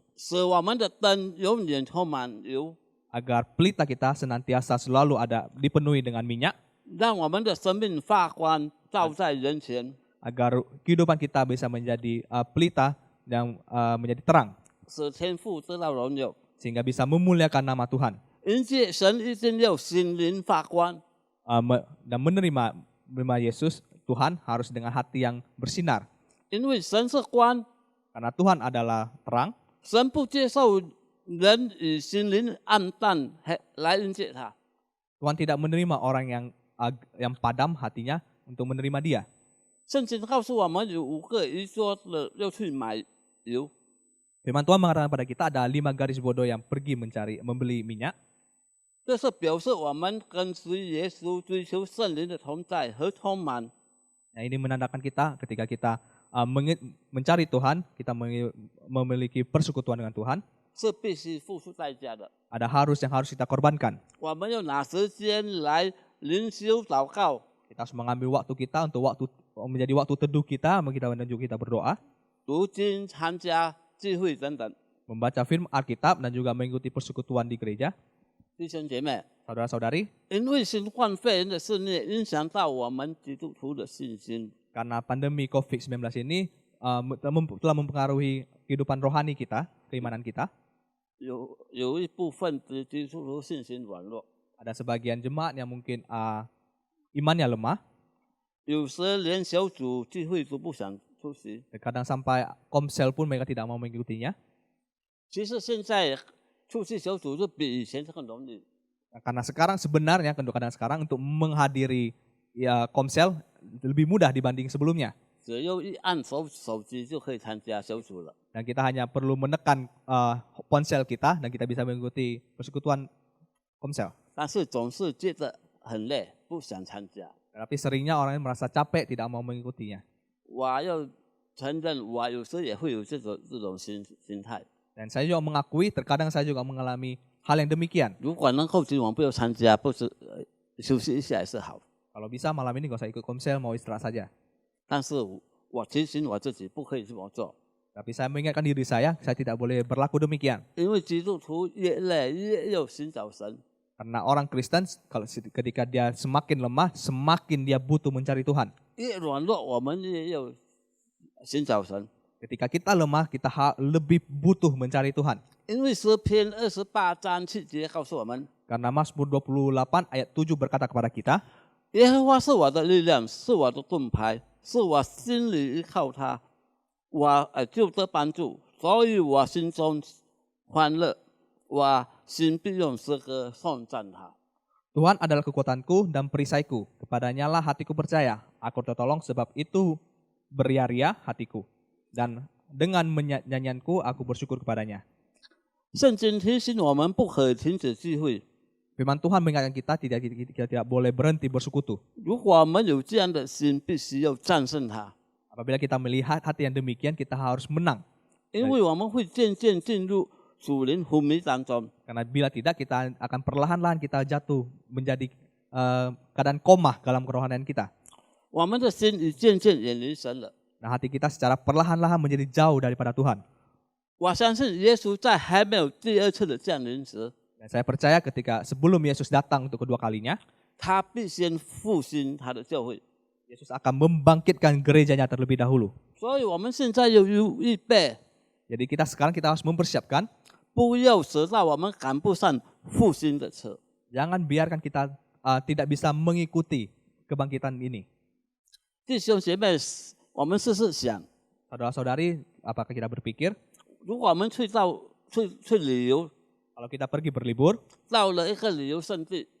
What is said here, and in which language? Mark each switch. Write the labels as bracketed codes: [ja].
[zh] 使我们的灯永远充满油， [id] Agar pelita kita senantiasa selalu dipenuhi dengan minyak, [zh] 让我们的生命发光，照在人前， [id] agar kehidupan kita bisa menjadi pelita yang menjadi terang, [zh] 使天父得到荣耀。 [id] sehingga bisa memuliakan nama Tuhan. [zh] 迎接神一定要心灵发光， [id] Dan menerima Yesus, Tuhan harus dengan hati yang bersinar. [zh] 因为神是光， [id] Karena Tuhan adalah terang, [zh] 神不接受人以心灵暗淡来迎接他。 [id] Tuhan tidak menerima orang yang padam hatinya untuk menerima Dia. [zh] 圣经告诉我们有5个愚说的要去买油， [id] Firman Tuhan mengatakan pada kita ada 5 garis bodoh yang pergi membeli minyak. [zh] 这是表示我们跟随耶稣，追求圣灵的同在和充满。 [id] Nah, ini menandakan kita ketika kita mencari Tuhan, kita memiliki persekutuan dengan Tuhan, [zh] 是必须付出代价的。 [id] ada yang harus kita korbankan. [zh] 我们要拿时间来灵修祷告， [id] Kita harus mengambil waktu kita untuk menjadi waktu teduh kita, dan juga kita berdoa, [zh] 读经、参加聚会等等。 [id] membaca firman Alkitab dan juga mengikuti persekutuan di gereja. [zh] 弟兄姐妹， [id] Saudara-saudari, [zh] 因为新冠肺炎的肆虐，影响到我们基督徒的信心。 [id] karena pandemi COVID-19 ini telah mempengaruhi kehidupan rohani kita, keimanan kita. [zh] 有一部分的基督徒信心软弱， [id] Ada sebagian jemaat yang mungkin imannya lemah, [zh] 有时连小组聚会都不想出席。 [id] kadang sampai komsel pun mereka tidak mau mengikutinya. [zh] 其实现在出席小组就比以前更容易。 [id] Karena sebenarnya untuk menghadiri komsel lebih mudah dibanding sebelumnya. [zh] 只要一按手机就可以参加小组了。 [id] Dan kita hanya perlu menekan ponsel kita dan kita bisa mengikuti persekutuan komsel. [zh] 但是总是觉得很累，不想参加。 [id] Tapi seringnya orang merasa capek tidak mau mengikutinya. [zh] 我要承认，我有时也会有这种心态。 [id] Dan saya juga mengakui terkadang saya juga mengalami hal yang demikian. [zh] 如果能够今晚不要参加，不是休息一下也是好。 [id] Kalau bisa malam ini gak usah ikut komsel, mau istirahat saja. [zh] 但是我提醒我自己不可以这么做， [id] Tapi saya mengingatkan diri saya tidak boleh berlaku demikian. [zh] 因为基督徒越累越要寻找神。 [id] Karena orang Kristen ketika dia semakin lemah, semakin dia butuh mencari Tuhan. [zh] 越软弱，我们越要寻找神。 [id] Ketika kita lemah, kita lebih butuh mencari Tuhan. [zh] 因为诗篇28章7节告诉我们， [id] Karena Mazmur 28 ayat 7 berkata kepada kita, [zh] 耶和华是我的力量，是我的盾牌，是我心里依靠他，我就得帮助，所以我心中欢乐，我心必用诗歌颂赞他。 [id] Tuhan adalah kekuatanku dan perisaiku, kepadanya lah hatiku percaya, aku tertolong sebab itu beria-ria hatiku, dan dengan nyanyianku aku bersyukur kepadanya. [zh] 圣经提醒我们不可以停止聚会。 [id] Firman Tuhan mengingatkan kita tidak boleh berhenti bersekutu. [zh] 如果我们有这样的心，必须要战胜它， [id] Apabila kita melihat hati yang demikian, kita harus menang. [zh] 因为我们会渐渐进入属灵昏迷当中。 [id] Karena bila tidak, kita akan perlahan-lahan kita jatuh menjadi keadaan koma dalam kerohanian kita. [zh] 我们的心已渐渐远离神了。 [id] Nah, hati kita secara perlahan-lahan menjadi jauh daripada Tuhan. [zh] 我相信耶稣在还没有第二次的降临时， [id] Dan saya percaya ketika sebelum Yesus datang untuk kedua kalinya, [zh] 他必先复兴他的教会。 [id] Yesus akan membangkitkan gerejanya terlebih dahulu. [zh] 所以我们现在要有预备， [id] Jadi sekarang kita harus mempersiapkan, [zh] 不要使到我们赶不上复兴的车。 [id] jangan biarkan kita tidak bisa mengikuti kebangkitan ini. [zh] 弟兄姐妹，我们试试想， [id] Saudara-saudari, apakah kita berpikir, [zh] 如果我们去旅游， [id] kalau kita pergi berlibur, [zh] 到了一个旅游胜地，